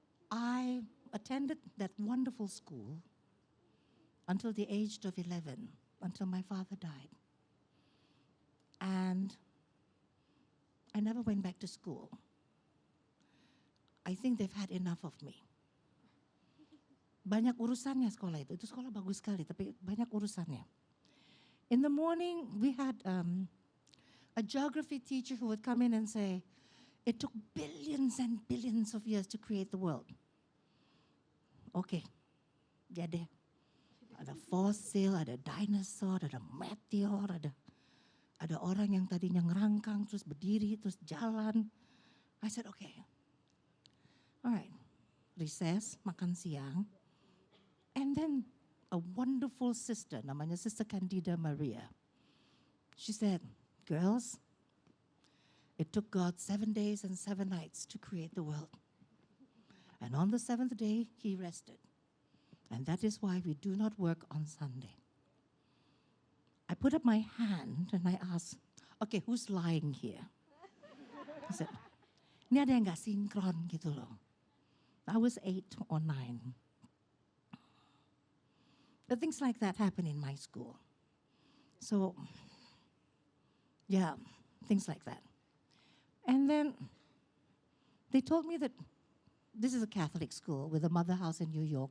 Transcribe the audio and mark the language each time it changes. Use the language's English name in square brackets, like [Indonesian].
[English] I attended that wonderful school until the age of 11, until my father died. And I never went back to school. I think they've had enough of me. [Indonesian] Banyak urusannya sekolah itu. Itu sekolah bagus sekali, tapi banyak urusannya. [English] In the morning, we had a geography teacher who would come in and say, it took billions and billions of years to create the world. [Indonesian] Okay, ya deh. Ada fossil, ada dinosaur, ada meteor, ada orang yang tadinya ngerangkang, terus berdiri, terus jalan. [English] I said, okay. All right, recess, [Indonesian] makan siang. [English] And then a wonderful sister, [Indonesian] namanya [English] Sister Candida Maria. She said, girls, it took God 7 days and 7 nights to create the world. And on the 7th day, he rested. And that is why we do not work on Sunday. I put up my hand and I asked, okay, who's lying here? I said, [Indonesian] ini ada yang gak sinkron gitu loh. [English] I was 8 or 9. But things like that happen in my school. So, yeah, things like that. And then they told me that this is a Catholic school with a mother house in New York.